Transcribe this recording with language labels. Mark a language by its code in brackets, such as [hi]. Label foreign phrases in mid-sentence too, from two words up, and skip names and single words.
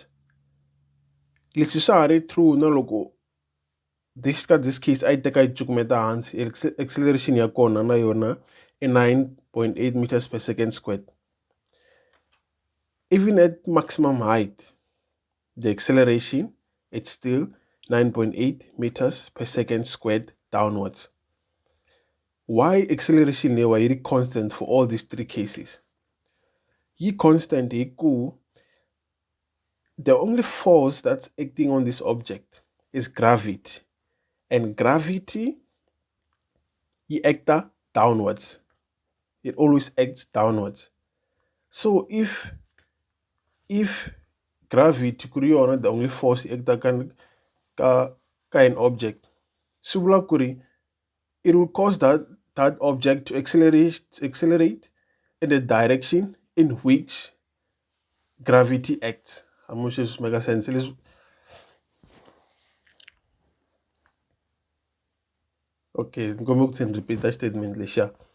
[ts] Leswi swa ha ri true na loko [en] this case [ts] a yi teka yi cukumeta hansi, acceleration ya kona na yona i 9.8 [en] meters per second squared. Even at maximum height, the acceleration, it's still 9.8 meters per second squared downwards. Why acceleration [ts] lewa yi ri [en] constant for all these three cases? Yi constant [ts] hi ku [en] the only force that's acting on this object is gravity, and gravity [ts] yi acta [en] downwards. It always acts downwards. So if gravity [ts] ku ri yona [en] the only force [ts] yi acta ka [en] an object, [ts] swi vula ku ri [en] it will cause that object to accelerate in the direction in which gravity acts. I'm not sure if this makes sense. Okay, I'm going to repeat that statement later.